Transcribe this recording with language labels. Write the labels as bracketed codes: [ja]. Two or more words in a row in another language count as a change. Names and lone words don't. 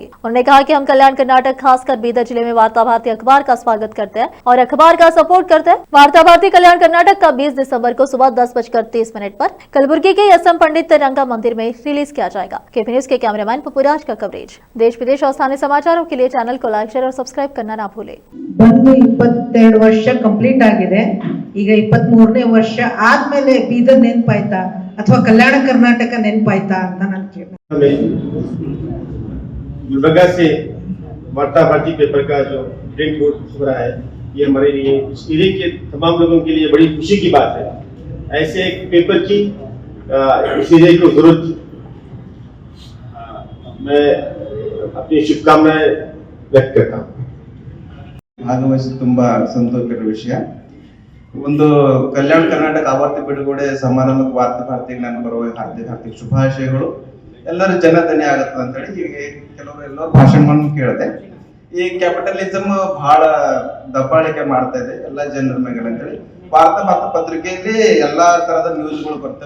[hi] उन्होंने कहा कि हम कल्याण कर्नाटक खासकर बीदर जिले में वार्ता भारती अखबार का स्वागत करते हैं और अखबार का सपोर्ट करते हैं। वार्ता भारती कल्याण कर्नाटक का 20 दिसंबर को सुबह 10:30 पर कलबुर्गी के एसएम पंडित रंगा मंदिर में रिलीज किया जाएगा। केपी न्यूज के कैमरामैन पपुराज का कवरेज। देश विदेश और स्थानीय समाचारों के लिए चैनल को [en] like, share [hi] और सब्सक्राइब करना ना भूले। [kn] 22 ವರ್ಷ ಕಂಪ್ಲೀಟ್ ಆಗಿದೆ. ಈಗ 23ನೇ ವರ್ಷ ಆದ್ಮೇಲೆ ಬೀದರ್ ನೆನಪಾಯ್ತಾ ಅಥವಾ ಕಲ್ಯಾಣ ಕರ್ನಾಟಕ ನೆನಪಾಯ್ತಾ ಅಂತ ನಾನು ಕೇಳ್ತೀನಿ. [hi] गुलबर्गा से वार्ता भारती पेपर का जो प्रिंट हो रहा है, ये हमारे लिए इस एरिया के तमाम लोगों के लिए बड़ी खुशी की बात है। ऐसे एक पेपर की इस एरिया को जरूरत थी। मैं अपनी शुभकामनाएं व्यक्त करता हूँ। [kn] ಭಾಗವಹಿಸಿ ತುಂಬಾ ಸಂತೋಷಕರ ವಿಷಯ. ಒಂದು ಕಲ್ಯಾಣ ಕರ್ನಾಟಕ ಆವರ್ತಿ ಬಿಡುಗಡೆ ಸಮಾರಂಭಕ್ಕೆ ವಾರ್ತಾ ಭಾರತಿಗೆ ನನ್ನ ಪರವಾಗಿ ಹಾರ್ದಿಕ ಶುಭಾಶಯಗಳು. ಎಲ್ಲರೂ ಜನಧನ್ಯ ಆಗುತ್ತದೆ ಅಂತ ಹೇಳಿ ಈಗ ಎಲ್ಲರೂ ಭಾಷಣವನ್ನು ಕೇಳಿದೆ. ಈ ಕ್ಯಾಪಿಟಲಿಸಮ್ ಬಹಳ ದಬ್ಬಾಳಿಕೆ ಮಾಡ್ತಾ ಇದೆ ಎಲ್ಲ ಜನರ ಮೇಲೆ ಅಂತ ಹೇಳಿ ವಾರ್ತಾ ಭಾರತ ಪತ್ರಿಕೆಯಲ್ಲಿ ಎಲ್ಲಾ ತರದ ನ್ಯೂಸ್ಗಳು ಬರ್ತವೆ.